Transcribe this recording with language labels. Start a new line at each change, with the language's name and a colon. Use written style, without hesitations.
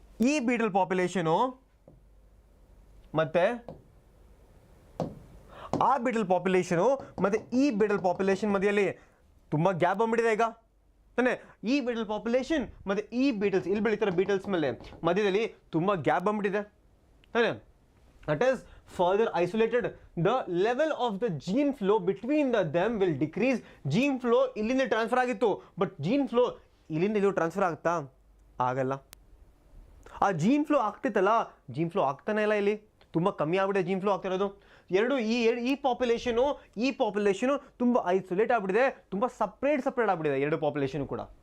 Kannada: ಈ ಬೀಟಲ್ ಪಾಪ್ಯುಲೇಷನು ಮತ್ತೆ ಆ ಬೀಟಲ್ ಪಾಪ್ಯುಲೇಷನು ಮತ್ತೆ ಈ ಬೀಟಲ್ ಪಾಪ್ಯುಲೇಷನ್ ಮಧ್ಯದಲ್ಲಿ ತುಂಬ ಗ್ಯಾಪ್ ಬಂದ್ಬಿಟ್ಟಿದೆ ಈಗ ತಾನೆ. ಈ ಬೀಟಲ್ ಪಾಪ್ಯುಲೇಷನ್ ಮತ್ತೆ ಈ ಬೀಟಲ್ಸ್ ಇಲ್ಲಿ ಬೆಳೀತಾರೆ ಬೀಟಲ್ಸ್ ಮೇಲೆ ಮಧ್ಯದಲ್ಲಿ ತುಂಬ ಗ್ಯಾಪ್ ಬಂದ್ಬಿಟ್ಟಿದೆ ತಾನೆ.
English: That is further isolated. The level of the gene flow between them will decrease.
Kannada: Gene flow ಇಲ್ಲಿಂದ ಟ್ರಾನ್ಸ್ಫರ್ ಆಗಿತ್ತು, ಬಟ್ ಜೀನ್ ಫ್ಲೋ ಇಲ್ಲಿಂದ ಇಲ್ಲಿ ಟ್ರಾನ್ಸ್ಫರ್ ಆಗುತ್ತಾ? ಆಗಲ್ಲ. ಆ ಜೀನ್ ಫ್ಲೋ ಆಗ್ತಿತ್ತಲ್ಲ, ಜೀನ್ ಫ್ಲೋ ಆಗ್ತಾನೆ ಇಲ್ಲ, ಇಲ್ಲಿ ತುಂಬ ಕಮ್ಮಿ ಆಗ್ಬಿಟ್ಟಿದೆ ಜೀನ್ ಫ್ಲೋ ಆಗ್ತಿರೋದು. ಈ ಪಾಪ್ಯುಲೇಷನು ತುಂಬ ಐಸೋಲೇಟ್ ಆಗ್ಬಿಟ್ಟಿದೆ, ತುಂಬ ಸಪ್ರೇಟ್ ಆಗ್ಬಿಟ್ಟಿದೆ ಎರಡು ಪಾಪ್ಯುಲೇಷನ್ ಕೂಡ.